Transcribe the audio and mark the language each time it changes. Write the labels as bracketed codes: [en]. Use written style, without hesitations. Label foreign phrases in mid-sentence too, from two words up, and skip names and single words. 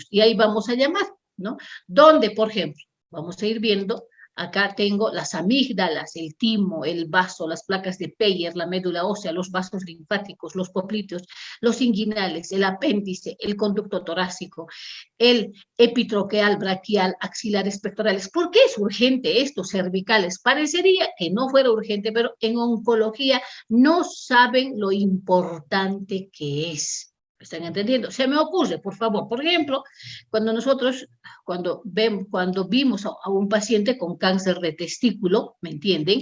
[es] Y ahí vamos a llamar, ¿no? Donde, por ejemplo, vamos a ir viendo, acá tengo las amígdalas, el timo, el vaso, las placas de Peyer, la médula ósea, los vasos linfáticos, los poplitos, los inguinales, el apéndice, el conducto torácico, el epitroqueal, braquial, axilares pectorales. ¿Por qué es urgente esto? Cervicales. Parecería que no fuera urgente, pero en oncología no saben lo importante que es. ¿Están entendiendo? Se me ocurre, por favor, por ejemplo, cuando vimos a un paciente con cáncer de testículo, ¿me entienden?